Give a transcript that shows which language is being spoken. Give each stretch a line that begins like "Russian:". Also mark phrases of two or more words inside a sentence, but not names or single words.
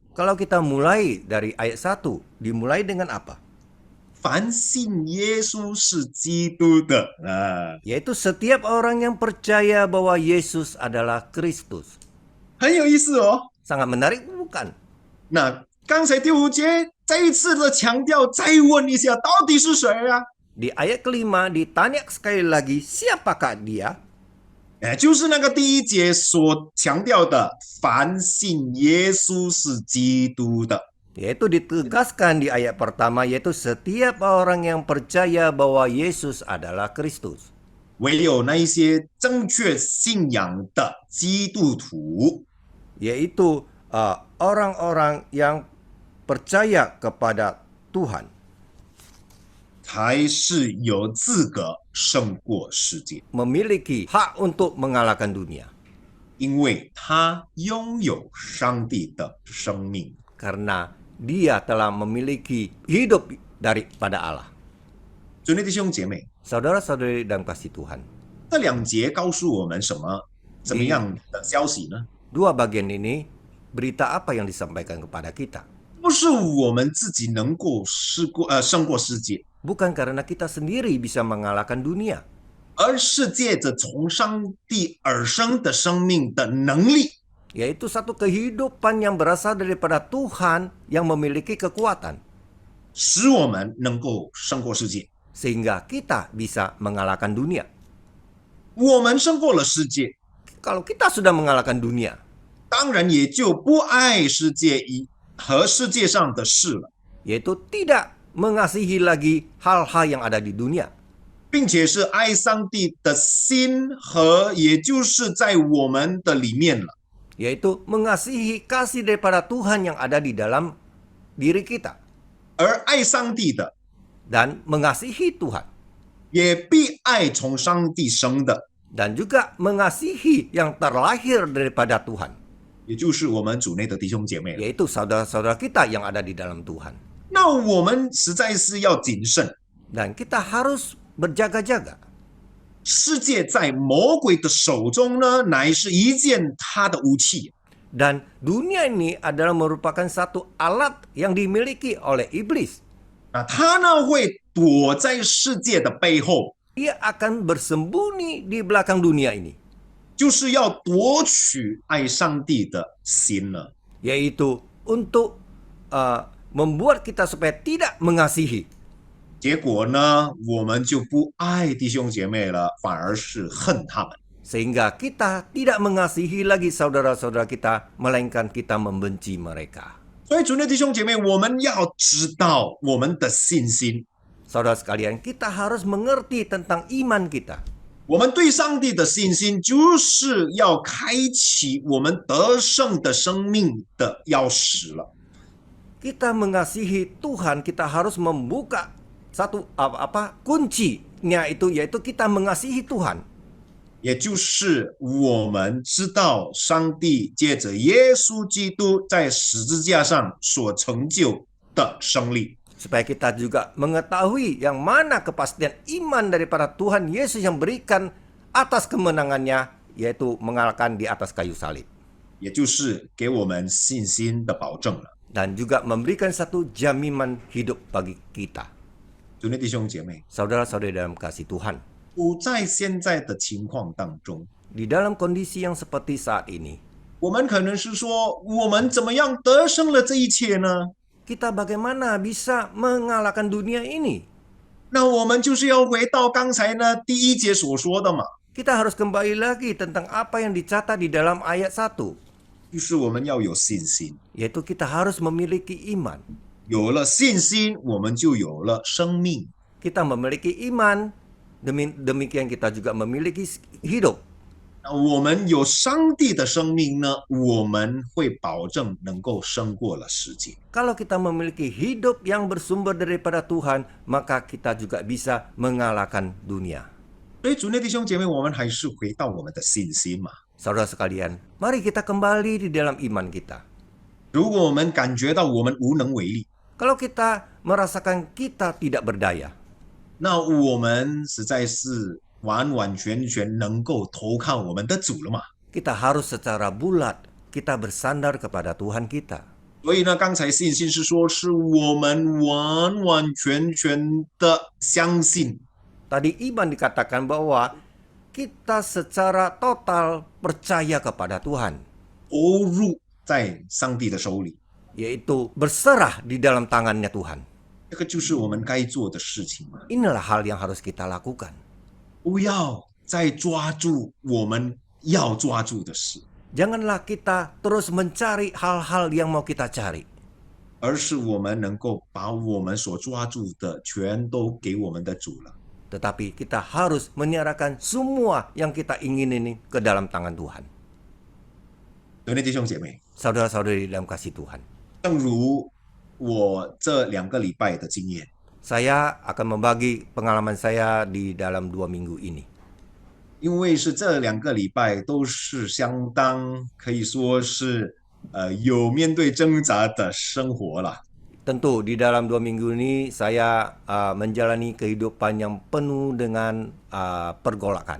Indonesian: Kalau kita mulai dari ayat 1, dimulai dengan apa?
Chinese: 凡信耶稣是基督的啊，
Indonesian: Yaitu setiap orang yang percaya bahwa Yesus adalah Kristus.
Chinese: 很有意思哦。
Indonesian: Sangat menarik bukan?
Chinese: 那刚才第五节再一次的强调，再问一下，到底是谁啊？
Indonesian: Di ayat kelima ditanya sekali lagi siapakah dia?
Chinese: 就是那个第一节所强调的，凡信耶稣是基督的。
Indonesian: Yaitu ditegaskan di ayat pertama yaitu setiap orang yang percaya bahwa Yesus adalah Kristus.
Chinese: 唯有那一些正确信仰的基督徒，
Indonesian: Yaitu orang-orang yang percaya kepada Tuhan.
Chinese: 才是有资格胜过世界，
Indonesian: Memiliki hak untuk mengalahkan dunia.
Chinese: 因为他拥有上帝的生命。
Indonesian: Karena dia telah memiliki hidup daripada Allah.
Chinese: 主内弟兄姐妹，
Indonesian: Saudara-saudari dalam kasih Tuhan.
Chinese: 这两节告诉我们什么？怎么样的消息呢？
Indonesian: Dua bagian ini berita apa yang disampaikan kepada kita?
Chinese: 不是我们自己能够胜过世界，
Indonesian: bukan karena kita sendiri bisa mengalahkan dunia,
Chinese: 而是借着从上帝而生的生命的能力，
Indonesian: yaitu satu kehidupan yang berasal daripada Tuhan yang memiliki kekuatan,
Chinese: 使我们能够胜过世界。
Indonesian: sehingga kita bisa mengalahkan dunia.
Chinese: 我们胜过了世界，
Indonesian: Kalau kita sudah mengalahkan dunia,
Chinese: 当然也就不爱世界和世界上的事了，
Indonesian: yaitu tidak mengasihi lagi hal-hal yang ada di dunia,
Chinese: 并且是爱上帝的心和，也就是在我们的里面了。
Indonesian: yaitu mengasihi kasih daripada Tuhan yang ada di dalam diri kita,
Chinese: 而爱上帝的，
Indonesian: dan mengasihi Tuhan,
Chinese: 也必爱从上帝生的，
Indonesian: dan juga mengasihi yang terlahir daripada Tuhan,
Chinese: 也就是我们主内的弟兄姐妹了。
Indonesian: yaitu saudara-saudara kita yang ada di dalam Tuhan.
Chinese: 那我们实在是要谨慎，
Indonesian: Dan kita harus berjaga-jaga.
Chinese: 世界在魔鬼的手中呢，乃是一件他的武器。
Indonesian: Dan dunia ini adalah merupakan satu alat yang dimiliki oleh iblis.
Chinese: 那他呢会躲在世界的背后，
Indonesian: Dia akan bersembunyi di belakang dunia ini,
Chinese: 就是要夺取爱上帝的心了。
Indonesian: yaitu untuk membuat kita supaya tidak mengasihi.
Chinese: 结果呢，我们就不爱弟兄姐妹了，反而是恨他们。
Indonesian: Sehingga kita tidak mengasihi lagi saudara-saudara kita, melainkan kita membenci mereka.
Chinese: 所以，主内弟兄姐妹，我们要知道我们的信心，
Indonesian: Saudara sekalian, kita harus mengerti tentang iman kita.
Chinese: 我们对上帝的信心，就是要开启我们得胜的生命的钥匙了。
Indonesian: Kita mengasihi Tuhan, kita harus membuka satu kuncinya itu, yaitu kita mengasihi Tuhan.
Chinese: 也就是我们知道上帝借着耶稣基督在十字架上所成就的胜利，
Indonesian: Supaya kita juga mengetahui yang mana kepastian iman daripada Tuhan Yesus yang berikan atas kemenangannya, yaitu mengalahkan di atas kayu salib.
Chinese: 也就是给我们信心的保证了。
Indonesian: Dan juga memberikan satu jaminan hidup bagi kita.
Chinese: 主内弟兄姐妹，
Indonesian: Saudara-saudari dalam kasih Tuhan,
Chinese: 处在现在的情况当中，
Indonesian: di dalam kondisi yang seperti saat ini,
Chinese: 我们可能是说，我们怎么样得胜了这一切呢？
Indonesian: kita bagaimana bisa mengalahkan dunia ini?
Chinese: 那我们就是要回到刚才呢第一节所说的嘛，
Indonesian: Kita harus kembali lagi tentang apa yang dicatat di dalam ayat 1,
Chinese: 就是我们要有信心，
Indonesian: yaitu kita harus memiliki iman.
Chinese: 有了信心，我们就有了生命。
Indonesian: Kita memiliki iman, demikian kita juga memiliki hidup.
Chinese: 那我们有上帝的生命呢，我们会保证能够胜过了世界。
Indonesian: Kalau kita memiliki hidup yang bersumber daripada Tuhan, maka kita juga bisa mengalahkan dunia.
Chinese: 所以，主内弟兄姐妹，我们还是回到我们的信心嘛。
Indonesian: Saudara sekalian, mari kita kembali di dalam iman kita.
Chinese: 如果我们感觉到我们无能为力，
Indonesian: Kalau kita merasakan kita tidak berdaya,
Chinese: 那我们实在是完完全全能够投靠我们的主了嘛。
Indonesian: kita harus secara bulat kita bersandar kepada Tuhan kita.
Chinese: 所以呢，刚才信心是说，是我们完完全全的相信，
Indonesian: Tadi iman dikatakan bahwa kita secara total percaya kepada Tuhan,
Chinese: 投入在上帝的手里，
Indonesian: yaitu berserah di dalam tangannya Tuhan.
Chinese: 这个就是我们该做的事情嘛。
Indonesian: Inilah hal yang harus kita lakukan.
Chinese: 不要再抓住我们要抓住的事，
Indonesian: Janganlah kita terus mencari hal-hal yang mau kita cari,
Chinese: 而是我们能够把我们所抓住的全都给我们的主了。
Indonesian: tetapi kita harus menyerahkan semua yang kita ingin ini ke dalam tangan Tuhan.
Chinese: 各位弟兄姐妹，
Indonesian: Saudara-saudari dalam kasih Tuhan,
Chinese: 正如我这2个礼拜的经验，
Indonesian: saya akan membagi pengalaman saya di dalam 2 minggu ini.
Chinese: 因为是这2个礼拜都是相当可以说是有面对挣扎的生活了。
Indonesian: Tentu di dalam 2 minggu ini saya menjalani kehidupan yang penuh dengan pergolakan.